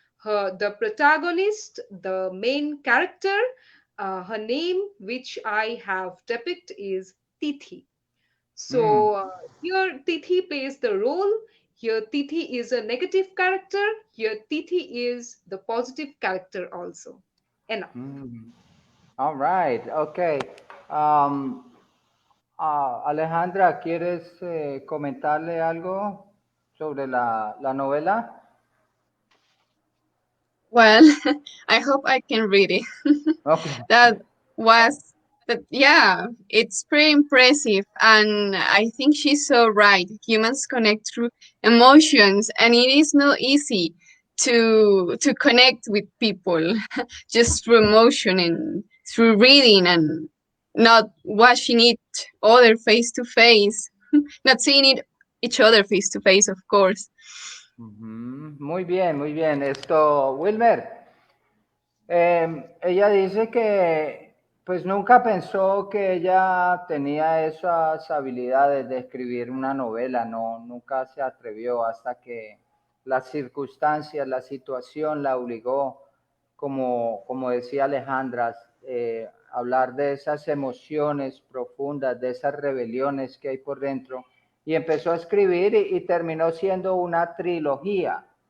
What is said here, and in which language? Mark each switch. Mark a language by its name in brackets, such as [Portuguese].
[English] The protagonist, the main character, her name, which I have depicted, is Tithi. Mm. So here Tithi plays the role. Here Tithi is a negative character. Here Tithi is the positive character also. Enough. Mm. All right. Okay. [Spanish] Um, Alejandra, ¿quieres comentarle algo sobre la novela? [English] Well, I hope I can read it. Okay. That was, but yeah, it's pretty impressive. And I think she's so right. Humans connect through emotions, and it is not easy to connect with people just through emotion and through reading and not watching it other face to face, not seeing it each other face to face, of course. [Spanish] Ujú. Muy bien, muy bien. Esto, Wilmer, ella dice que pues nunca pensó que ella tenía esas habilidades de escribir una novela, no, nunca se atrevió hasta que las circunstancias, la situación la obligó, como decía Alejandra, hablar de esas emociones profundas, de esas rebeliones que hay por dentro, y empezó a escribir y terminó siendo una trilogía.